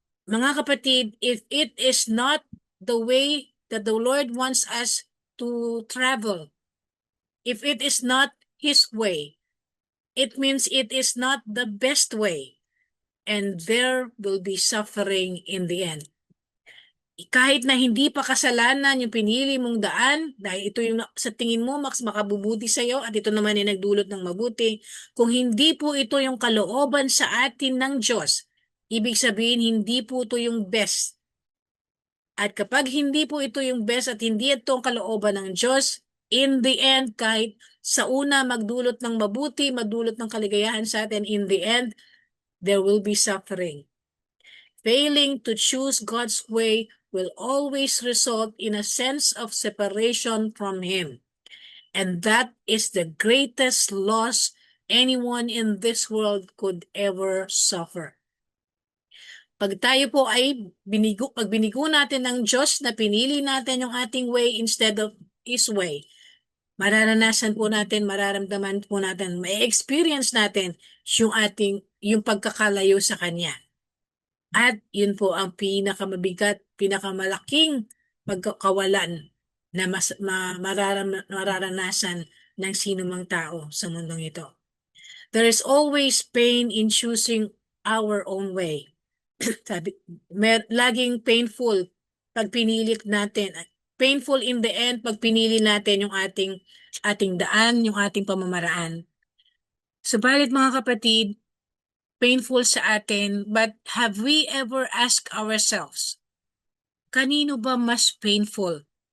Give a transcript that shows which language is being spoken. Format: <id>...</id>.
<tl>Mga kapatid,</tl> <en>if it is not the way that the Lord wants us to travel, if it is not His way, it means it is not the best way, and there will be suffering in the end.</en> <tl>Kahit na hindi pa kasalanan yung pinili mong daan, dahil ito yung sa tingin mo mas makabubuti sa iyo at ito naman ay nagdulot ng mabuti, kung hindi po ito yung kalooban sa atin ng Diyos, ibig sabihin hindi po ito yung best. At kapag hindi po ito yung best at hindi ito ang kalooban ng Diyos, in the end, kahit sa una magdulot ng mabuti, magdulot ng kaligayahan sa atin,</tl> <en>in the end, there will be suffering. Failing to choose God's way will always result in a sense of separation from Him. And that is the greatest loss anyone in this world could ever suffer.</en> <tl>Pag tayo po ay pag binigo natin ng Diyos na pinili natin yung ating way</tl> <en>instead of His way,</en> <tl>mararanasan po natin, mararamdaman po natin, may experience natin yung pagkakalayo sa Kanya. At yun po ang pinakamabigat, pinakamalaking pagkakawalan na mararanasan ng sinumang tao sa mundong ito.</tl> <en>There is always pain in choosing our own way.</en> <tl>Sabi, laging painful pag pinilit natin.</tl> <en>Painful in the end</en> <tl>pag pinili natin yung ating daan, yung ating pamamaraan. Subalit mga kapatid, painful sa atin,</tl> <en>but have we ever asked ourselves,</en> <tl>kanino ba mas painful?</tl>